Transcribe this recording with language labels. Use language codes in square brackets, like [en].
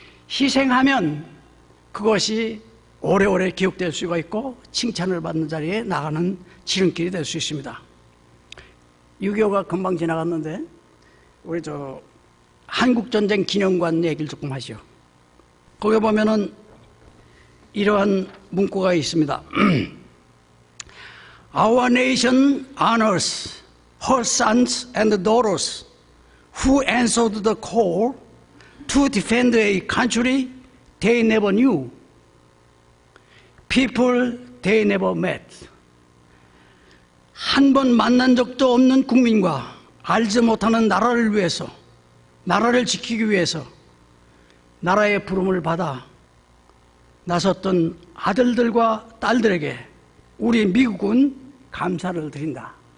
[ko] 희생하면 그것이 오래오래 기억될 수가 있고 칭찬을 받는 자리에 나가는 지름길이 될 수 있습니다. 6.25가 금방 지나갔는데 우리 한국전쟁 기념관 얘기를 조금 하죠. 거기 보면은 이러한 문구가 있습니다. [en] Our nation honors her sons and daughters who answered the call to defend a country they never knew, people they never met. [ko] 한 번 만난 적도 없는 국민과 알지 못하는 나라를 위해서, 나라를 지키기 위해서 나라의 부름을 받아 나섰던 아들들과 딸들에게 우리 미국은 감사를 드린다.